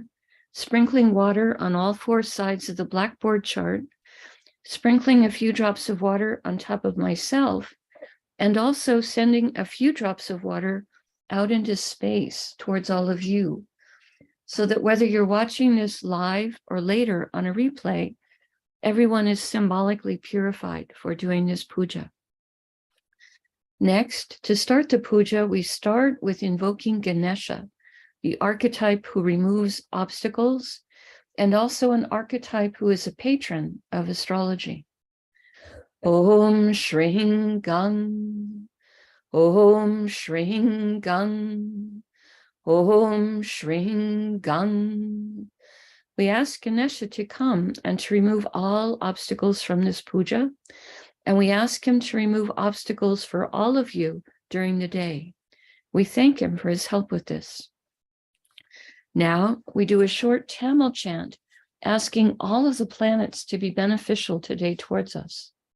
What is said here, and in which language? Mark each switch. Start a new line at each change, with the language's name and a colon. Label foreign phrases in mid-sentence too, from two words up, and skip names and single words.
English: sprinkling water on all four sides of the blackboard chart, sprinkling a few drops of water on top of myself, and also sending a few drops of water out into space towards all of you, so that whether you're watching this live or later on a replay, everyone is symbolically purified for doing this puja. Next, to start the puja, we start with invoking Ganesha, the archetype who removes obstacles, and also an archetype who is a patron of astrology.
Sanskrit: Om Shring Gang, Om Shring Gang, Om Shring Gang.
English: We ask Ganesha to come and to remove all obstacles from this puja, and we ask him to remove obstacles for all of you during the day. We thank him for his help with this. Now we do a short Tamil chant, asking all of the planets to be beneficial today towards us.